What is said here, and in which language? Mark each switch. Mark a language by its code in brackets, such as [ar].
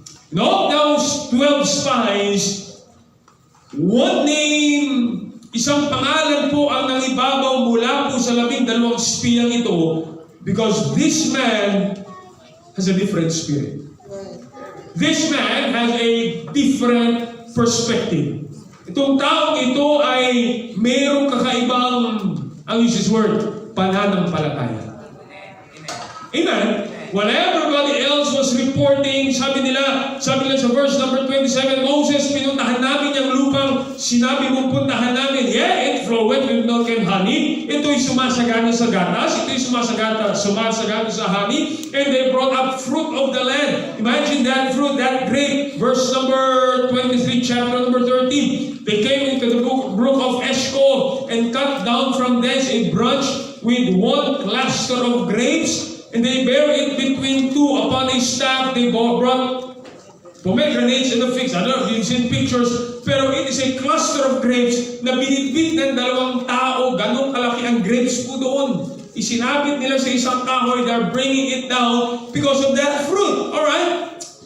[en] And of those 12 spies, one name, [tl] isang pangalan po ang nangibabaw mula po sa 12 spiyang ito, [en] because this man has a different spirit. This man has a different perspective. [tl] Itong taong ito ay mayroong kakaibang, ang [en] use this word, [tl] pananampalataya. Amen. [en] When everybody else was reporting, [tl] sabi nila sa verse number 27, Moses, pinuntahan namin yung lupang sinabi mong puntahan namin. [en] Yeah, it floweth with milk and honey. [tl] Ito'y sumasagana sa gatas. Ito'y sumasagana sa [en] honey. And they brought up fruit of the land. Imagine that fruit, that grape. Verse number 23, chapter number 13. They came into the brook of Eshcol and cut down from thence a branch with one cluster of grapes. And they buried it between two upon a staff. They brought pomegranates and the figs. I don't know if you've seen pictures, [tl] pero [en] it is a cluster of grapes [tl] na binitbit ng dalawang tao. Ganong kalaki ang grapes po doon. Isinabit nila sa isang kahoy. [en] They're bringing it down because of that fruit. Alright?